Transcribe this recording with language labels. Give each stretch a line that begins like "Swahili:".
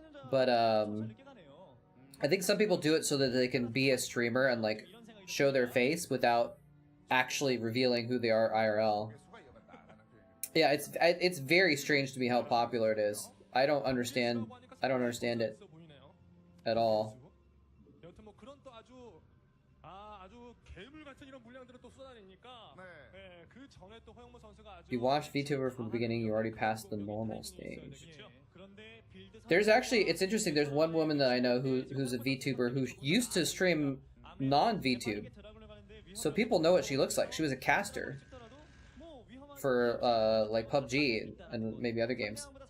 English: But, I think some people do it so that they can be a streamer and, like, show their face without actually revealing who they are IRL. Yeah, it's very strange to me how popular it is. I don't understand it at all.
Korean: 여튼 뭐 그런 또 아주 괴물 같은 이런 물량들을 또 쏟아내니까 네, 그 전에 또 허영무 선수가 아주
English: If you watched VTuber from the beginning, you already passed the normal stage. There's actually, it's interesting, there's one woman that I know who's a VTuber who used to stream non-VTube. So people know what she looks like. She was a caster for like PUBG and maybe other games.